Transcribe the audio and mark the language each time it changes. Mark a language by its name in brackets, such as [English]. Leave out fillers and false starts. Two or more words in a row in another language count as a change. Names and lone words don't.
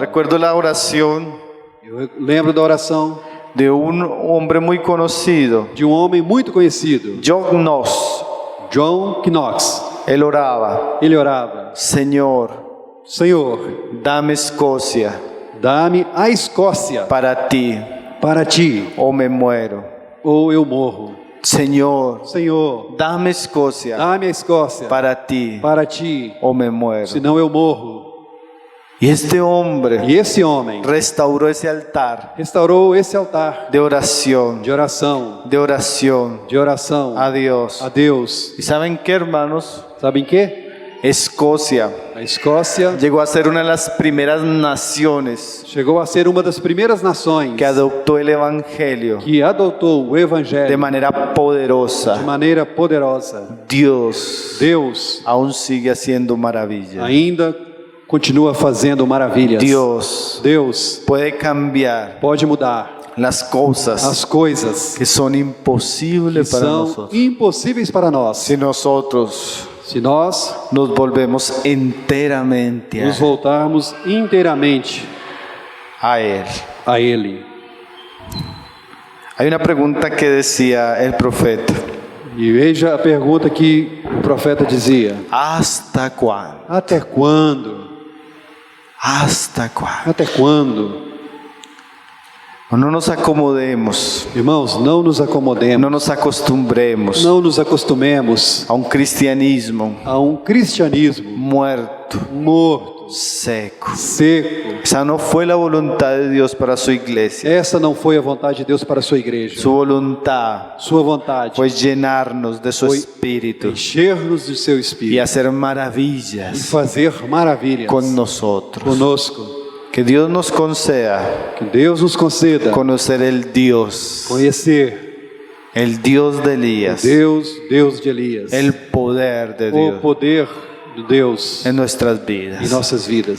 [Spanish] Recuerdo la oración [Portuguese] Eu lembro da oração [Spanish] de un hombre muy conocido, [Portuguese] de um homem muito conhecido, [Spanish] John Knox. [Portuguese] John Knox. [Spanish] Él oraba: [Portuguese] Ele orava: [Spanish] Señor, [Portuguese] Senhor, [Spanish] dame Escocia [Portuguese] dá-me a Escócia [Spanish] para ti, [Portuguese] para ti, [Spanish] o me muero. [Portuguese] ou eu morro. [Spanish] Señor, [Portuguese] Senhor, [Spanish] dame Escocia [Portuguese] dá-me a Escócia [Spanish] para ti, [Portuguese] para ti, [Spanish] o me muero. [Portuguese] senão eu morro. [Spanish] Y este hombre [Portuguese] E esse homem [Spanish] restauró ese altar [Portuguese] restaurou esse altar [Spanish] de oración, [Portuguese] de oração, [Spanish] a Dios. [Portuguese] a Deus. [Spanish] ¿Y saben qué, hermanos? [Portuguese] Sabem que? [Spanish] Escocia [Portuguese] A Escócia [Spanish] llegó a ser una de las primeras naciones [Portuguese] chegou a ser uma das primeiras nações [Spanish] que adoptó el Evangelio [Portuguese] que adotou o [Spanish] de [Portuguese] Evangelho [Spanish] manera [Portuguese] de [Spanish] poderosa. [Portuguese] maneira poderosa. [Spanish] Dios [Portuguese] Deus [Spanish] aún sigue haciendo maravillas. [Portuguese] ainda continua fazendo maravilhas. [Spanish] Deus puede cambiar [Portuguese] pode mudar [Spanish] las cosas [Portuguese] as coisas [Spanish] que son [Portuguese] que [Spanish] imposibles para [Portuguese] são [Spanish] nosotros [Portuguese] impossíveis para nós. [Spanish] si nosotros [Portuguese] Se nós [Spanish] nos volvemos enteramente [Portuguese] nos voltarmos inteiramente [Spanish] a Él. [Portuguese] a Ele. [Spanish] Hay una pregunta que decía el profeta: [Portuguese] E veja a pergunta que o profeta dizia: [Spanish] ¿hasta cuándo? [Portuguese] até quando? [Spanish] ¿Hasta cuándo? [Portuguese] Até quando? [Spanish] No nos acomodemos, [Portuguese] Irmãos, não nos acomodemos, [Spanish] no nos acostumbremos [Portuguese] não nos acostumemos [Spanish] a un cristianismo [Portuguese] a um cristianismo [Spanish] muerto, [Portuguese] morto, [Spanish] seco. [Portuguese] seco. [Spanish] Esa no fue la voluntad de Dios para su iglesia. [Portuguese] Essa não foi a vontade de Deus para a sua igreja. [Spanish] Su voluntad [Portuguese] Sua vontade [Spanish] fue llenarnos de su [Portuguese] Foi [Spanish] espíritu [Portuguese] encher-nos de seu [Spanish] y [Portuguese] espírito [Spanish] hacer [Portuguese] e [Spanish] maravillas [Portuguese] fazer maravilhas [Spanish] con nosotros. [Portuguese] conosco. [Spanish] Que Dios nos conceda [Portuguese] Que Deus nos conceda [Spanish] conocer el Dios [Portuguese] conhecer [Spanish] de Elías, [Portuguese] Deus de Elias, [Spanish] el poder de [Portuguese] o [Spanish] Dios [Portuguese] poder de Deus [Spanish] en nuestras [Portuguese] em [Spanish] vidas, [Portuguese] nossas vidas,